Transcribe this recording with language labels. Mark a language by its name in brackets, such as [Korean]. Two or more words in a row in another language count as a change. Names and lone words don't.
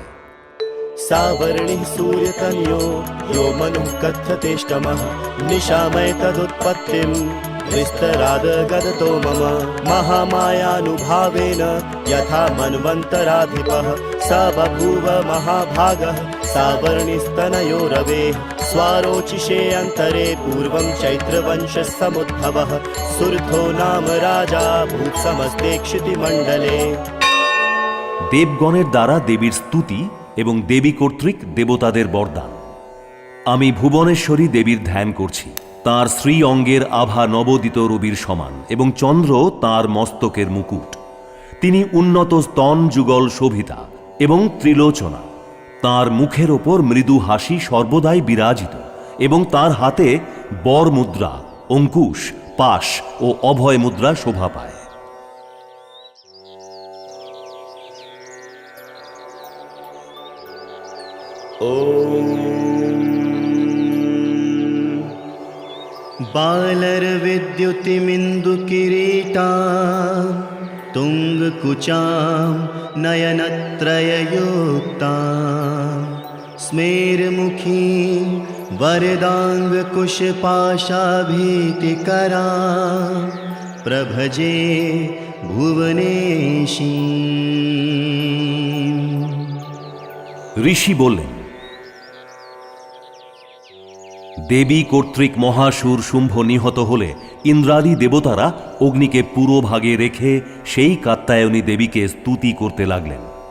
[Sanskrit] सावर्णिः सूर्यतनयो यो मनुः कथ्यतेष्टमः निशामय तदुत्पत्तिं विस्तरादगदतो मम महामायानुभावेन यथा मन्वन्तराधिपः स बभूव महाभागः सावर्णिस्तनयो रवेः स्वारोचिषे अन्तरे पूर्वं चैत्रवंशसमुद्भवः सुरथो नाम राजा भूत्समस्ते क्षितिमण्डले। [Bangla] দেবগণের দ্বারা দেবীর স্তুতি এবং দেবী কর্তৃক দেবতাদের বরদান। আমি ভুবনেশ্বরী দেবীর ধ্যান করছি। তাঁর শ্রী অঙ্গের আভা নবোদিত রবির সমান এবং চন্দ্র তাঁর মস্তকের মুকুট। তিনি উন্নত স্তন যুগল শোভিতা এবং ত্রিলোচনা। তাঁর মুখের ওপর মৃদু হাসি সর্বদাই বিরাজিত এবং তাঁর হাতে বর মুদ্রা, অঙ্কুশ, পাশ ও অভয় মুদ্রা শোভা পায়। [Sanskrit] बालर्विद्युतिमिन्दुकिरीटा तुङ्गकुचां नयनत्रययुक्ता स्मेरमुखीं वरदाङ्गकुशपाशाभीतिकरा प्रभजे भुवनेशी। [Bangla] ঋষি বললেন, দেবী কর্তৃক মহাসুর শুম্ভ নিহত হলে ইন্দ্রাদি দেবতারা অগ্নিকে পুরো ভাগে রেখে সেই কাত্যায়নী দেবীকে স্তুতি করতে লাগলেন।